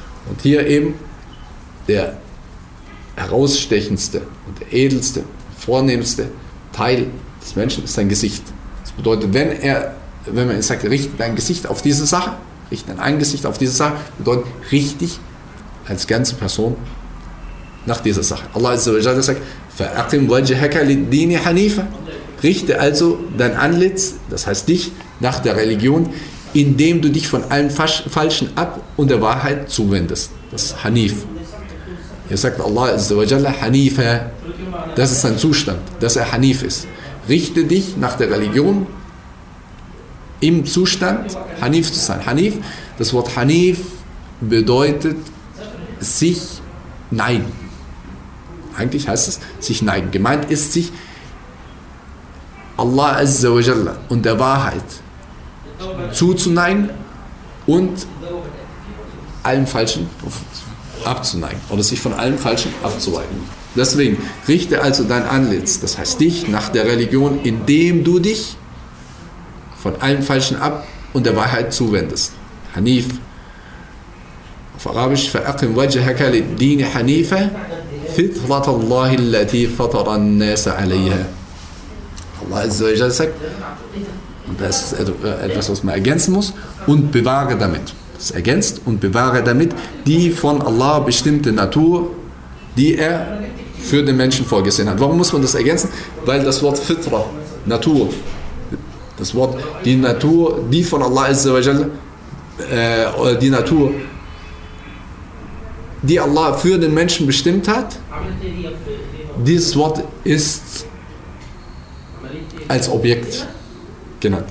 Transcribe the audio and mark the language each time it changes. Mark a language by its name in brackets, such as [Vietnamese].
[German] Und hier eben der herausstechendste und der edelste, vornehmste Teil des Menschen ist sein Gesicht. Das bedeutet, wenn man sagt, richte dein Gesicht auf diese Sache, richte dein Angesicht auf diese Sache, bedeutet, richte dich als ganze Person nach dieser Sache. [Arabic] Allah Azzawajal sagt, فَأَقِمْ وَجْهَكَ لِلدِّينِ حَنِيفًا. [German] Richte also dein Antlitz, das heißt dich, nach der Religion, indem du dich von allem Falschen ab und der Wahrheit zuwendest. Das ist Hanif. Hier sagt Allah Azzawajal, Hanifa. Das ist sein Zustand, dass er Hanif ist. Richte dich nach der Religion im Zustand, Hanif zu sein. Hanif, das Wort Hanif bedeutet sich neigen. Eigentlich heißt es sich neigen. Gemeint ist sich Allah Azza wa Jalla und der Wahrheit zuzuneigen und allem Falschen abzuneigen oder sich von allem Falschen abzuweigen. Deswegen richte also dein Antlitz, das heißt dich, nach der Religion, indem du dich von allem Falschen ab und der Wahrheit zuwendest. Hanif. Auf Arabisch, [Arabic] فَأَقِمْ وَجْهَكَ لِلدِّينِ حَنِيفَ فِطْرَةَ اللَّهِ الَّتِي فَطَرَ النَّاسَ عَلَيْهَا. [German] Allah Azza wa Jalla sagt, und das ist etwas, was man ergänzen muss, und bewahre damit. Das ergänzt, und bewahre damit die von Allah bestimmte Natur, die er für den Menschen vorgesehen hat. Warum muss man das ergänzen? Weil das Wort Fitra, Natur, das Wort, die Natur, die von Allah Azza wa Jalla, die Natur, die Allah für den Menschen bestimmt hat, dieses Wort ist als Objekt genannt.